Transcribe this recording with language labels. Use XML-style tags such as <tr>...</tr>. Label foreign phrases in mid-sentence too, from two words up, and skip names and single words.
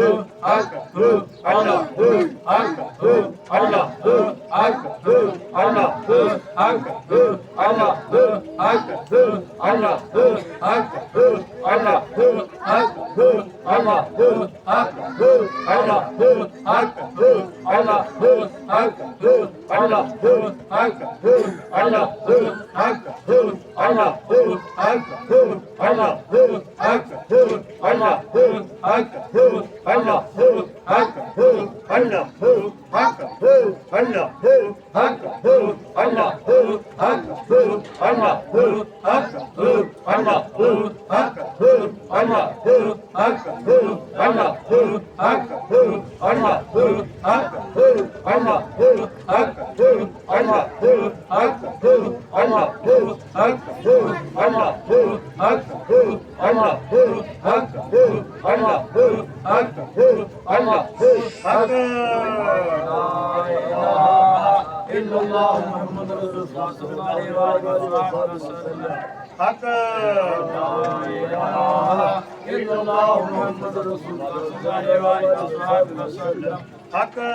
<ar>حق الله حق الله حق الله حق الله حق الله حق الله حق الله حق الله حق الله حق الله حق الله حق الله حق الله حق الله حق الله حق الله حق الله حق الله حق الله حق الله حق الله حق الله حق الله حق الله حق الله حق الله حق الله حق الله حق الله حق الله حق إلا الله محمد رسول الله صلى الله عليه وسلم حق إلا الله محمد رسول الله صلى الله عليه وسلم حق</ar>